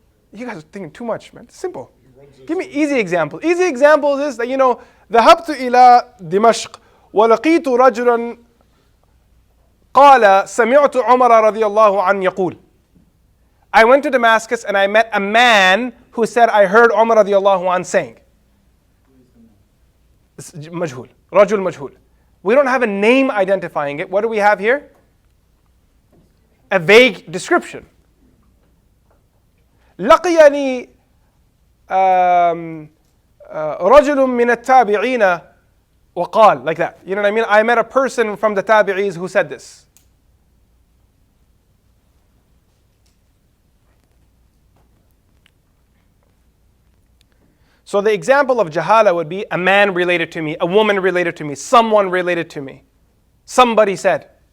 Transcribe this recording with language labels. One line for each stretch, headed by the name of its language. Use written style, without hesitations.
English: You guys are thinking too much, man. It's simple. Give me easy example. Easy example is that,
Arabic: ذهبت إلى دمشق ولقيت رجلا قال سمعت عمر رضي الله عنه يقول.
English: I went to Damascus and I met a man who said, I heard Umar
Arabic: رضي الله عنه
English: saying.
Arabic: مجهول. رجل مجهول.
English: We don't have a name identifying it. What do we have here? A vague description.
Arabic: لقيني رجل من التابعين وقال,
English: like that. You know what I mean? I met a person from the tabi'is who said this. So the example of jahala would be a man related to me, a woman related to me, someone related to me. Somebody said.